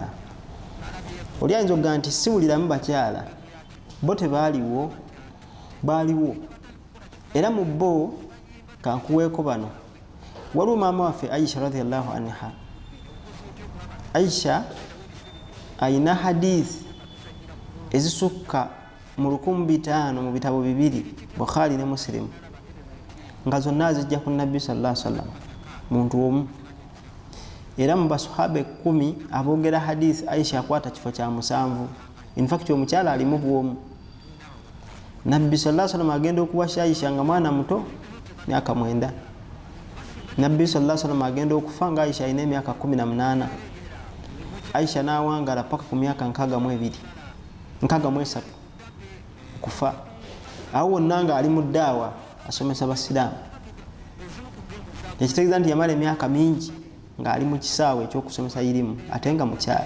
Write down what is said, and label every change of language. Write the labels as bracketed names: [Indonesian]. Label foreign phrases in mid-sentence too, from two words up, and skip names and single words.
[Ganda] Oli ayinza okuga nti siwuliramu bakyala bo tebaaliwo baaliwo era mu bo kankuweeko bano waliwo maama waffe Aisha [Arabic] رضي الله عنها. [Ganda] Aisha ayina hadithi ezisukka mu 1500 mu bitabo bibiri Bukhari ne Muslim nga zonna zijja ku Nabbi [Arabic] صلى الله عليه وسلم [Ganda] muntu omu. Era mu basahaba 10 aboogera hadithi Aisha akwata kifo kya 7. [English] In fact [Ganda] omukyala alimu bwomu. Nabbi [Arabic] صلى الله عليه وسلم [Ganda] agenda okuwasha Aisha nga mwana muto myaka 9. Nabbi [Arabic] صلى الله عليه وسلم [Ganda] agenda okufa nga Aisha ine myaka 18. Aisha n'awangala paka ku myaka 62 kufa. Awo nanga ali mu daawa asomesa basiraamu. Ekitegeeza nti yamala emyaka mingi nga ali mu kisaawe ekyokusomesa irimu ate nga mukyala.